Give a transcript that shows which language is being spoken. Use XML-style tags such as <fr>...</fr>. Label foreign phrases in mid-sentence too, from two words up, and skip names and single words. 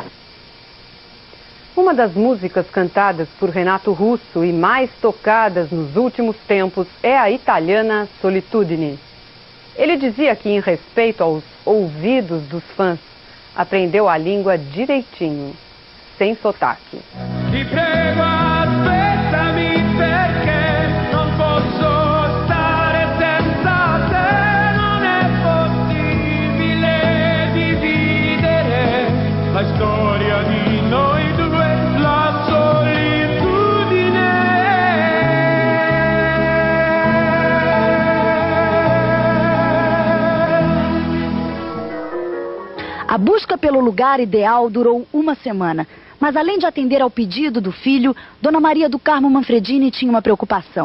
<pt>Uma das músicas cantadas por Renato Russo e mais tocadas nos últimos tempos é a italiana Solitudine. Ele dizia que, em respeito aos ouvidos dos fãs, aprendeu a língua direitinho, sem sotaque.</pt> <it>Ti prego, aspettami perché non posso stare senza te, non è possibile dividere la storia di noi due, la solitudine.</it> <pt>A busca pelo lugar ideal durou uma semana. Mas além de atender ao pedido do filho, Dona Maria do Carmo Manfredini tinha uma preocupação.</pt>